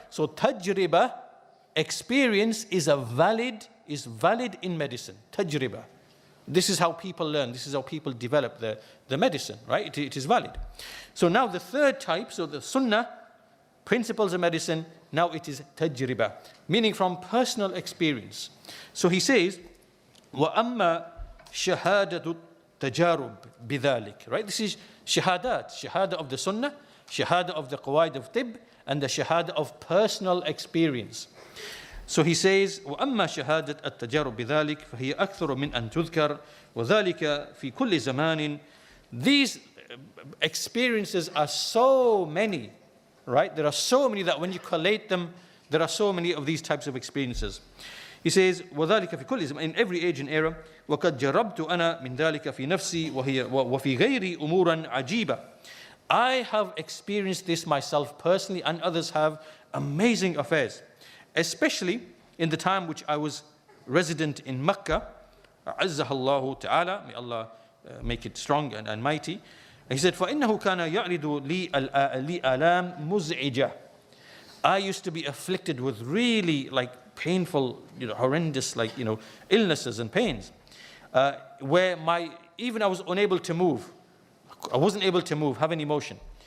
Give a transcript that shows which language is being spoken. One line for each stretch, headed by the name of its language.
English: So tajriba, experience, is valid in medicine. Tajriba. This is how people learn. This is how people develop the medicine. Right? It is valid. So now the third type, so the Sunnah, principles of medicine, Now it is tajriba, meaning from personal experience. So he says,
Arabic: وَأَمَّا شَهَادَةُ التَّجَارُبِ بِذَلِكَ.
English: Right? This is shahadat. Shahada of the Sunnah, shahada of the qawaid of tib, and the shahada of personal experience. So he says,
Arabic: وَأَمَّا شَهَادَةُ التَّجَارُبِ بِذَلِكَ فَهِيَ أَكْثَرُ مِنْ أَن تُذْكَرَ وَذَلِكَ فِي كُلِّ زَمَانٍ.
English: These experiences are so many, right? There are so many that when you collate them, there are so many of these types of experiences. He says,
Arabic: وَذَلِكَ فِي كُلِّ زَمَانٍ,
English: in every age and era,
Arabic: وَقَدْ جَرَبْتُ أَنَا مِنْ ذَلِكَ فِي نَفْسِي وَفِي غَيْرِي أُمُورًا عَجِيبًا.
English: I have experienced this myself personally, and others have, amazing affairs. Especially in the time which I was resident in Mecca,
Arabic: عزها الله تعالى,
English: may Allah make it strong and mighty. He said,
Arabic: فَإِنَّهُ كَانَ يَعْرِضُ لِي آلام مُزْعِجَةً.
English: I used to be afflicted with really painful, horrendous, illnesses and pains, where even I was unable to move. I wasn't able to move, have any motion.